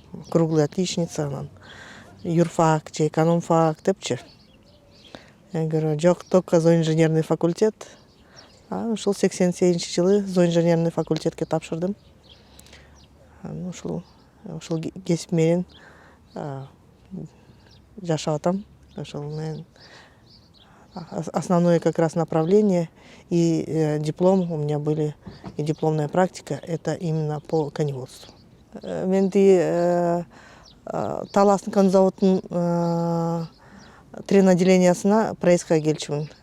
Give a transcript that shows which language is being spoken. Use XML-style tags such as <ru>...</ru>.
<ru>Круглая отличница,</ru> <ky>анан юрфак же экономфак депчи.</ky> <ru>Я говорю, жок, только зооинженерный факультет.</ru> <ky>Ушул 87-нчи жылы зооинженерный факультетке тапшырдым. Ушул кесип менен жашап атам. Ошол менен</ky> <ru>основное как раз направление и диплом у меня были, и дипломная практика, это именно по коневодству.</ru> <ky>Мен Таластын конзаводтун трен отделениясына проездка келчүмүн.</ky>